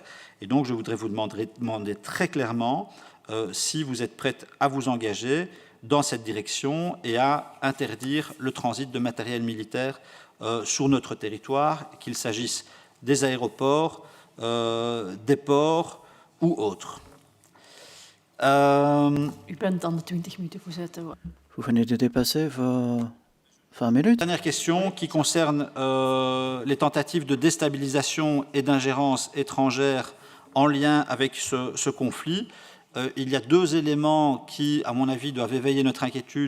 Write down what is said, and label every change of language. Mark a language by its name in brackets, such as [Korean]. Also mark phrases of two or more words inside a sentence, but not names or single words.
[French] Et donc, je voudrais vous demander très clairement si vous êtes prête à vous engager dans cette direction et à interdire le transit de matériel militaire sur notre territoire, qu'il s'agisse des aéroports, des ports ou autres. [Dutch] U bent aan de 20 minuten, voorzitter. [French] Vous venez de dépasser vos 20 minutes. Dernière question qui concerne les tentatives de déstabilisation et d'ingérence étrangère en lien avec ce conflit. Il y a deux éléments qui, à mon avis, doivent éveiller notre inquiétude.